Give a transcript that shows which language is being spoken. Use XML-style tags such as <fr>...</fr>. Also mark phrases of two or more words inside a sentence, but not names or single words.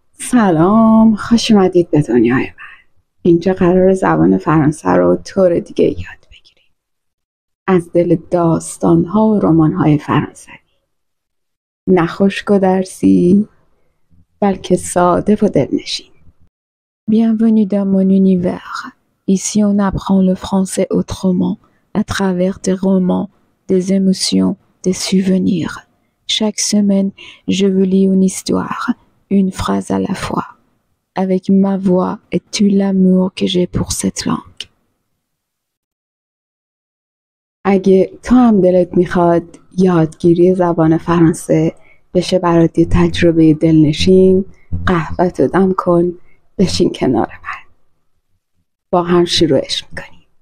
<fa>سلام، خوش اومدید به دنیای من. اینجا قرار زبان فرانسه رو طور دیگه یاد بگیریم. از دل داستان‌ها و رمان‌های فرانسوی. نه خشک و درسی، بلکه ساده و دلنشین.</fa> <fr>Bienvenue dans mon univers. Ici, on apprend le français autrement, à travers des romans, des émotions, des souvenirs. Chaque semaine, je vous lis une histoire, une phrase à la fois, avec ma voix et tout l'amour que j'ai pour cette langue.</fr> <fa>اگه تو هم دلت میخواد یادگیری زبان فرانسه بشه برات یه تجربه دلنشین، قهوه‌تو دم کن، بشین کنار من. با هم شروعش میکنیم.</fa>